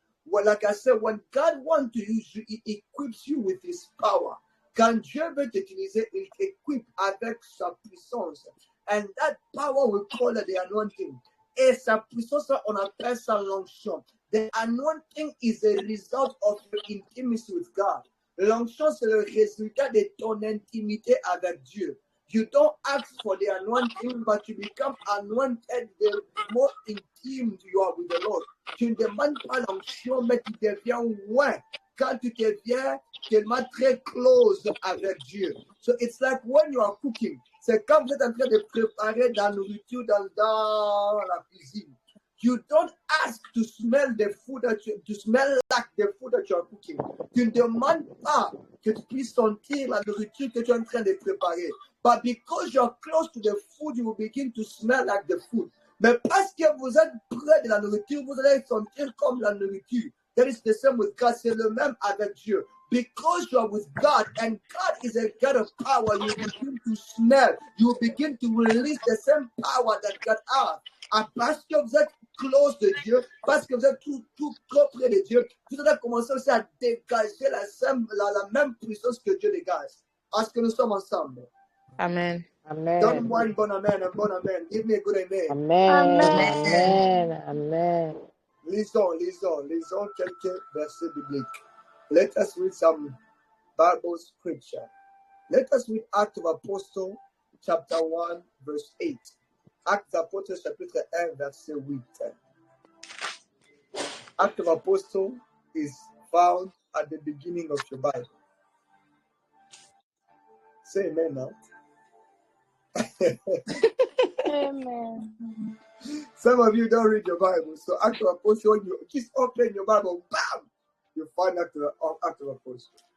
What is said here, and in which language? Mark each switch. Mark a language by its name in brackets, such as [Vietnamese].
[English] Well, like I said, when God wants to use you, He equips you with His power. [French] Quand Dieu veut t'utiliser, il t'équipe avec sa puissance. [English] And that power we call it the anointing. [French] Et sa puissance, on appelle ça l'onction. [English] The anointing is a result of your intimacy with God. [French] L'onction, c'est le résultat de ton intimité avec Dieu. [English] You don't ask for the anointing, but you become anointed the more intimate you are with the Lord. [French] Tu ne demandes pas l'onction, mais tu deviens loin. Quand tu deviens tellement très close avec Dieu. [English] So it's like when you are cooking. [French] C'est comme vous êtes en train de préparer la nourriture dans la cuisine. [English] You don't ask to smell the food to smell like the food that you are cooking. [French] Tu ne demandes pas que tu puisses sentir la nourriture que tu es en train de préparer. [English] But because you are close to the food, you will begin to smell like the food. [French] Mais parce que vous êtes près de la nourriture, vous allez sentir comme la nourriture. [English] That is the same with God. [French] C'est le même avec Dieu. [English] Because you are with God and God is a God of power, you begin to smell. You begin to release the same power that God has. [French] Parce que vous êtes close de Dieu, parce que vous êtes tout près de Dieu, vous allez commencer aussi à dégager la même puissance que Dieu dégage. Est-ce que nous sommes ensemble? Amen. Amen. Donne-moi un bon amen, un bon amen. [English] Give me a good amen. Amen. Amen. Amen. [French] Lisons quelques versets bibliques. [English] Let us read some Bible scripture. Let us read Acts of Apostles, chapter 1, verse 8. [French] Actes d'Apôtres, chapitre 1, verset 8. [English] Acts of Apostles is found at the beginning of your Bible. Say amen now. Amen. Some of you don't read your Bible, so Acts of Apostles, you just open your Bible, bam, you find Acts of Apostles.